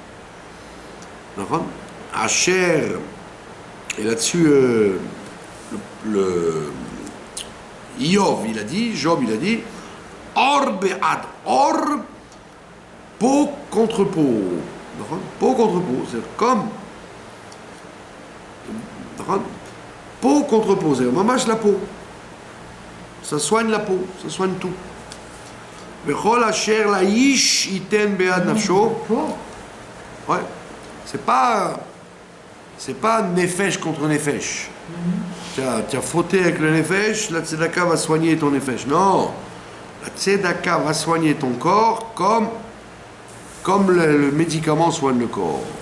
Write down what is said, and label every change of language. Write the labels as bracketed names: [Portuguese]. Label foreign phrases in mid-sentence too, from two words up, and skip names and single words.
[French] Asher, et là-dessus, Job, il a dit, [Hebrew] עור בעד עור, [French] peau contre peau. Peau contre peau, c'est comme peau contre peau, c'est mamash la peau. Ça soigne la peau, ça soigne tout. [Hebrew] וכל אשר לאיש יתן בעד נפשו. [French] Ouais, c'est pas nefesh contre nefesh. Tu as fauté avec le nefesh, la tzedaka va soigner ton nefesh. Non, la tzedaka va soigner ton corps comme le médicament soigne le corps.